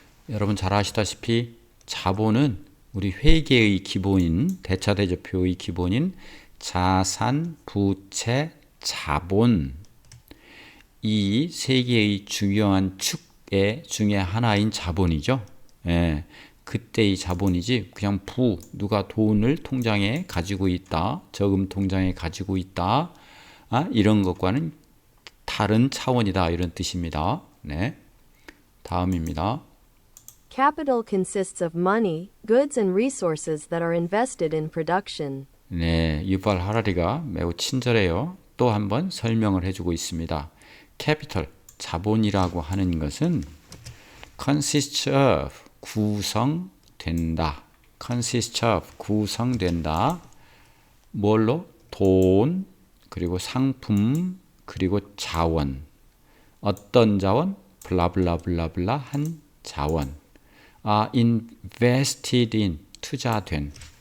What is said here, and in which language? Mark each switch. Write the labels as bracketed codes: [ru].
[ko] 여러분 잘 아시다시피 자본은 우리 회계의 기본인 대차대조표의 기본인 자산, 부채, 자본 이 세 개의 중요한 축의 중에 하나인 자본이죠. 예, 그때의 자본이지 그냥 누가 돈을 통장에 가지고 있다, 저금 통장에 가지고 있다 이런 것과는 다른 차원이다 이런 뜻입니다. 네, 다음입니다. [en] Capital consists of money, goods and resources that are invested in production. [ko] 네, 유발 하라리가 매우 친절해요. 또 한번 설명을 해주고 있습니다. 캐피털, 자본이라고 하는 것은 [en] consists of, [ko] 구성된다. [en] consists of, [ko] 구성된다. 뭘로? 돈, 그리고 상품, 그리고 자원. 어떤 자원? 블라블라블라블라 한 자원. [en] invested in, [ko] 투자된.